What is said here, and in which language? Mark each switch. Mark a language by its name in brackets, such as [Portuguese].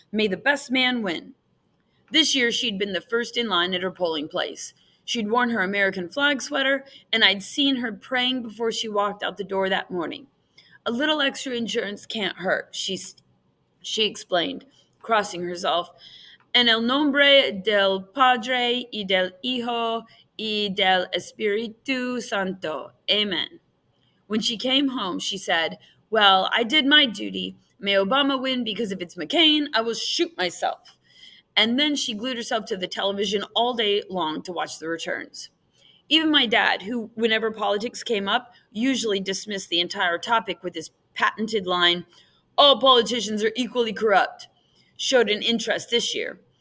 [English] May the best man win. This year, she'd been the first in line at her polling place. She'd worn her American flag sweater, and I'd seen her praying before she walked out the door that morning. A little extra insurance can't hurt, she explained, crossing herself. [Spanish] En el nombre del Padre y del Hijo y del Espíritu Santo. [English] Amen. When she came home, she said, Well, I did my duty. May Obama win because if it's McCain, I will shoot myself. And then she glued herself to the television all day long to watch the returns. Even my dad, who, whenever politics came up, usually dismissed the entire topic with his patented line, All politicians are equally corrupt, showed an interest this year.